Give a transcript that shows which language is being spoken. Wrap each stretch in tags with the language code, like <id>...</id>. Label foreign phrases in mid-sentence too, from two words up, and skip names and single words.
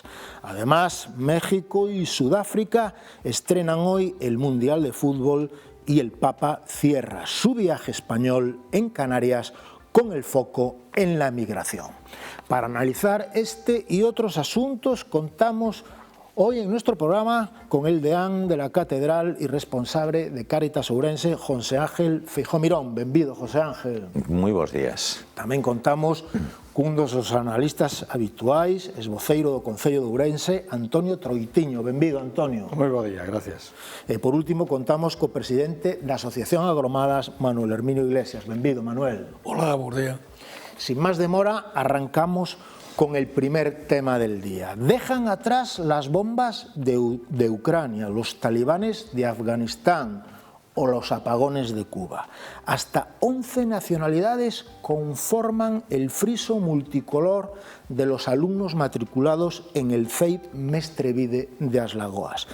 <es>Además, México y Sudáfrica estrenan hoy el Mundial de Fútbol y el Papa cierra su viaje español en Canarias con el foco en la migración. Para analizar este y otros asuntos contamos hoy en nuestro programa con el deán de la Catedral y responsable de Cáritas Ourense, José Ángel Feijó Mirón.</es> <gl>Benvido, José Ángel. Moi bons días. Tamén contamos cun dos analistas habituais, esvoceiro do Concello de Ourense, Antonio Troitiño. Benvido, Antonio. Moi bo día, gracias. E por último contamos co presidente da Asociación Agromadas, Manuel Herminio Iglesias. Benvido, Manuel. Hola, bo día.</gl> <es>Sin más demora, arrancamos con el primer tema del día. Dejan atrás las bombas de Ucrania, los talibanes de Afganistán o los apagones de Cuba. Hasta 11 nacionalidades conforman el friso multicolor de los alumnos matriculados en el CEIP Mestre Vide de Aslagoas.</es>